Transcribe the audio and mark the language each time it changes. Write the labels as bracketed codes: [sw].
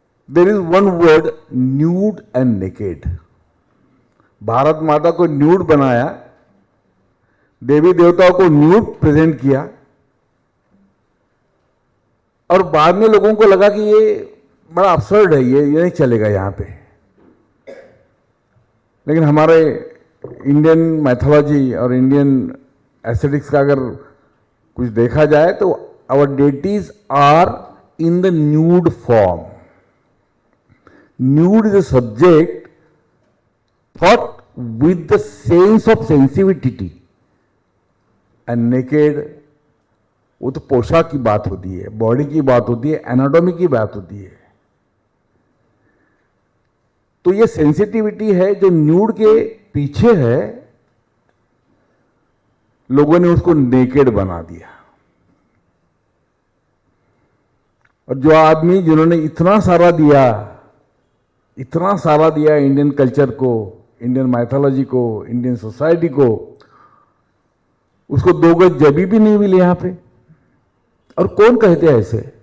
[en] There is one word, nude and naked. [hi] Bharat माता को nude बनाया, देवी देवताओं को न्यूड प्रेजेंट किया, और बाद में लोगों को लगा कि ये बड़ा अब्सर्ड है, ये नहीं चलेगा यहां पे. लेकिन हमारे इंडियन मैथोलॉजी और इंडियन एस्थेटिक्स का अगर कुछ देखा जाए तो [en] Our deities are in the nude form. Nude is a subject thought with the sense of sensitivity, and naked, [hi] वो तो पोशाक की बात होती है, बॉडी की बात होती है, एनाटॉमी की बात होती है. तो ये सेंसिटिविटी है जो न्यूड के पीछे है, लोगों ने उसको नेकेड बना दिया. और जो आदमी जिन्होंने इतना सारा दिया इंडियन कल्चर को, इंडियन माइथोलॉजी को, इंडियन सोसाइटी को, उसको 2 गज जबी भी नहीं मिली यहां पे. और कौन कहते हैं ऐसे?